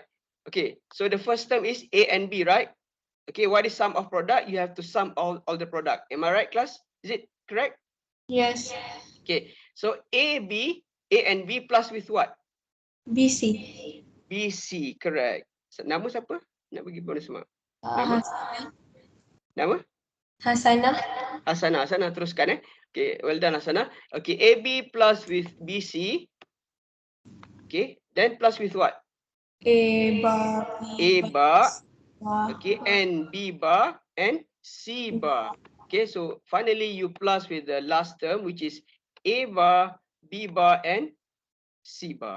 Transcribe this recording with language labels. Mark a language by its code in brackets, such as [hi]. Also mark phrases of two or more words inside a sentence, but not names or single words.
[en] Okay, so the first term is A and B, right? Okay, what is sum of product? You have to sum all the product. Am I right, class? Is it correct? Yes. Okay, so A and B plus with what? BC. BC, correct. [ms] Nama siapa? Nak bagi bonus mark. Nama? Hasana. Nama? Hasana. Hasana. Hasana, teruskan eh. [en] Okay, well done Hasana. Okay, AB plus with BC. Okay, then plus with what? A bar. A B bar. bar. Okay, and B bar and C bar. Okay, so finally you plus with the last term, which is A bar, B bar, and C bar.